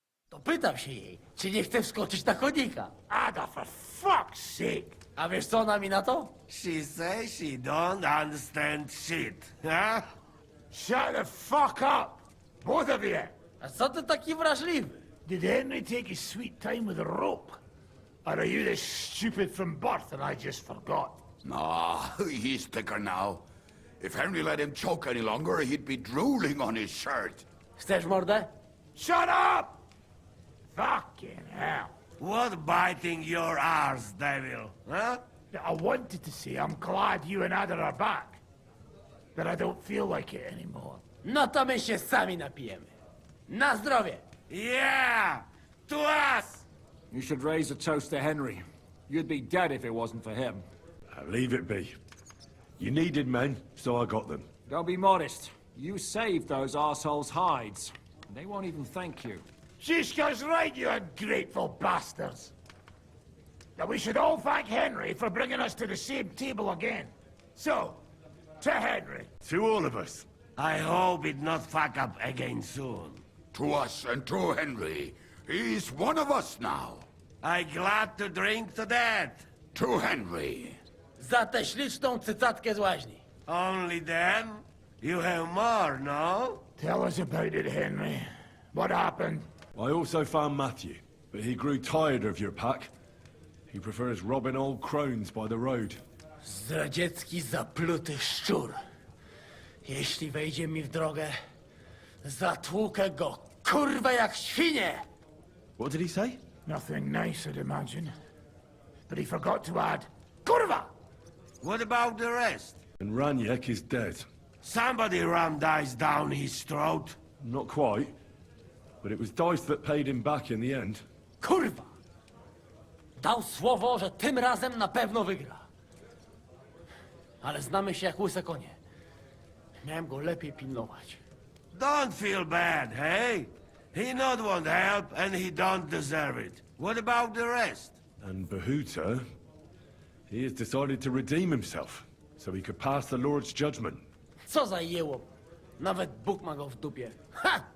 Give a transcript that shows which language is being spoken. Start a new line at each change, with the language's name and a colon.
Polish: To pytam się jej, czy nie chce wskoczyć na konika.
English: Ada, for fuck's sake.
Polish: A wiesz co ona mi na to?
English: She says she don't understand shit, huh? Shut the fuck up, both of you.
Polish: A co ty taki wrażliwy?
English: Did Henry take his sweet time with a rope? Or are you this stupid from birth and I just forgot? Nah, he's thicker now. If Henry let him choke any longer, he'd be drooling on his shirt.
Polish: Chcesz mordę?
English: Shut up! Fucking hell. What biting your arse, devil, huh? I wanted to say I'm glad you and Ada are back. But I don't feel like it anymore.
Polish: No to my się sami napijemy. Na zdrowie!
English: Yeah! To us! You should raise a toast to Henry. You'd be dead if it wasn't for him. Leave it be. You needed men, so I got them. Don't be modest. You saved those arseholes' hides. They won't even thank you. Shishka's right, you ungrateful bastards. That we should all thank Henry for bringing us to the same table again. So, to Henry. To all of us. I hope it not fuck up again soon. To us and to Henry. He's one of us now. I glad to drink to that. To Henry.
Polish: Za tę śliczną cycatkę z łaźni.
English: Only them? You have more, no? Tell us about it, Henry. What happened? I also found Matthew, but he grew tired of your pack. He prefers robbing old crones by the road.
Polish: Zdradziecki, zapluty szczur. Jeśli wejdzie mi w drogę, zatłukę go, kurwa, jak świnię!
English: What did he say? Nothing nice, I'd imagine. But he forgot to add, Kurva! What about the rest? And Raniak is dead. Somebody rammed dice down his throat. Not quite. But it was dice that paid him back in the end.
Polish: Kurwa! Dał słowo, że tym razem na pewno wygra. Ale znamy się jak łyse konie. Miałem go lepiej pilnować.
English: Don't feel bad, hey? He not want help, and he don't deserve it. What about the rest? And Bahuta, he has decided to redeem himself, so he could pass the Lord's judgment.
Polish: Co za jełop. Nawet Bóg ma go w dupie. Ha!